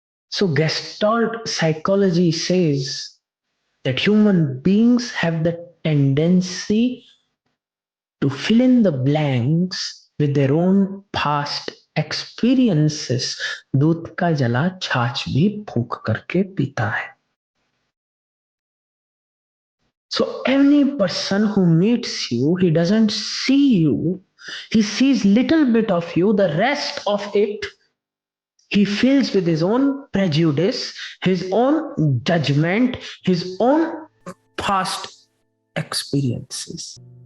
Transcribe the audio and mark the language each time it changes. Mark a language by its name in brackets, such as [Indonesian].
[English] So, Gestalt psychology says that human beings have the tendency to fill in the blanks with their own past experiences. [Hindi] दूध का जला छाछ भी फूंक करके पीता है. [English] So any person who meets you, he doesn't see you. He sees little bit of you. The rest of it, he fills with his own prejudice, his own judgment, his own past experiences.